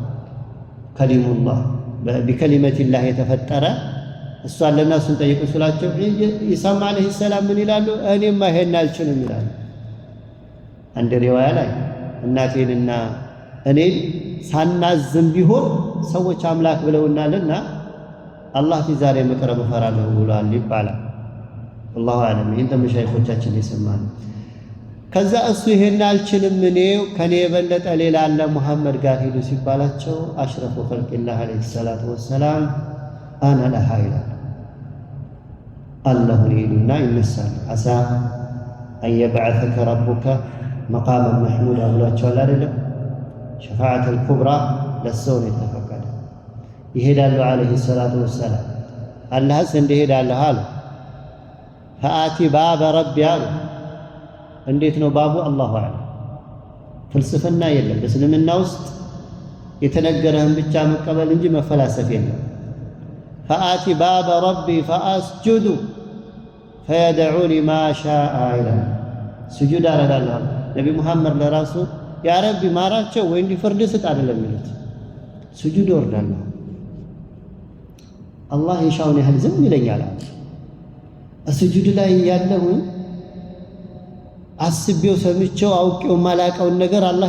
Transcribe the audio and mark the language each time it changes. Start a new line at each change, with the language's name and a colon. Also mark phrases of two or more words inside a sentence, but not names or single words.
Arabic: كليم الله بكلمة الله
Amharic: የተፈጠረ እሱ ለነሱን ጠይቁ ስላቸው ኢሳ
Arabic: عليه السلام
Amharic: ምን ይላሉ እኔማ ይሄን አልችልም ይላሉ አንድ ሪዋያ ላይ እናቴንና እኔን ሳናዝም ቢሆን ሰዎች አምላክ ብለውናልና አላህ ፊት ዛሬ መቅረብ ፈራለሁ ብሏል ይባላል
Arabic: والله اعلم
Amharic: ይሄን ተመሻይኾቻችን ይሰማሉ ከዛ እሱ ይሄን አልችልም እኔ ከኔ የበለጠ ሌላ አለ መሐመድ ጋር ሄዱ ሲባላቸው
Arabic: أشرف خلق الله عليه الصلاة والسلام أنا لها
Amharic: አላህ ይሉና ይነሳል
Arabic: عسى أن يبعثك ربك مقاما محمودا
Amharic: አብሏቸዋል አይደለም
Arabic: الشفاعة الكبرى
Amharic: ለሰው የተፈቀደ ይሄዳሉ አለይሂ
Arabic: الصلاة والسلام
Amharic: አላህ ዘንድ ይሄዳሉ አለ
Arabic: فآتي باب ربي
Amharic: አሉ እንዴት ነው ባቡ
Arabic: الله أعلم
Amharic: ፍልስፍና የለም በእስልምና ውስጥ የተነገረህን ብቻ መቀበል እንጂ መፈላሰፍ የለም
Arabic: فآتي باب ربي فأسجد فيدعوني ما شاء إلى سجود
Amharic: አረጋለሁ ነብይ መሐመድ ለራሱ
Arabic: يا رب
Amharic: ማራቸው ወይ እንዲፈርድ ስጥ አይደለም ይሉት ስጁድ ወርዳለሁ አላህ ይሻውን ያህል ዝም ይለኛል ስጁድ ላይ ያለሁኝ አስቤው ሰምቼው አውቄው ማላቀውን ነገር አላህ